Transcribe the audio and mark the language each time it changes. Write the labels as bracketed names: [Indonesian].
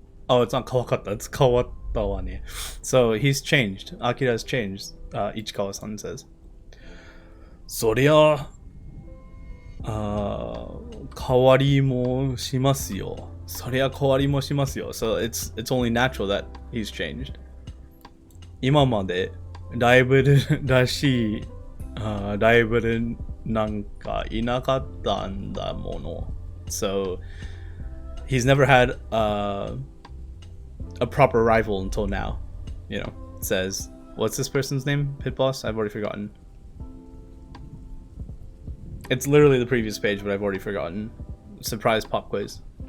[English] Oh, it's not [Japanese] 川かった, [English] it's [Japanese] 変わったわね. [English] So he's changed. Akira has changed, Ichikawa-san says. [Japanese] そりゃ、変わりもしますよ. そりゃ変わりもしますよ. [English] So it's only natural that he's changed. [Japanese] 今までライブルらしい、ライブルなんかいなかったんだもの. [English] So he's never had a proper rival until now. You know, it says, what's this person's name? Pit Boss? I've already forgotten. It's literally the previous page, but I've already forgotten. Surprise pop quiz.